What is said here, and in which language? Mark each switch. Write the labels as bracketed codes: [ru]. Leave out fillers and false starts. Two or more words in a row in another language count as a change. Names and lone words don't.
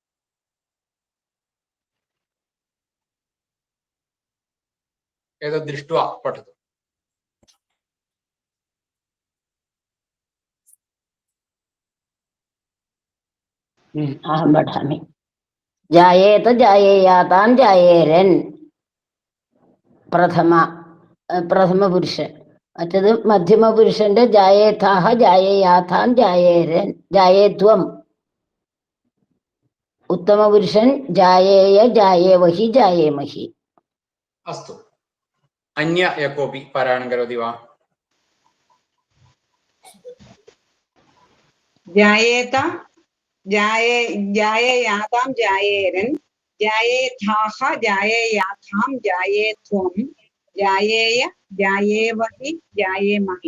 [sa] एतद् दृष्ट्वा पठतु। अहं पठामि। जायेत जायेयातां जायेरन् [ml] പ്രഥമപുരുഷ മറ്റത് മധ്യമപുരുഷന്റെ [sa] जायेथाः जायेयाथां जायेरन् जायेत्वं ഉത്തമപുരുഷൻ जायेय जायेवहि जायेमहि. अस्तु अन्य यः कोऽपि पारायणं करोति वा? जायेत जायेयातां जायेरन् जायेथाः जायेयाथां जायेत्वं जायेय जायेवहि जायेमहि.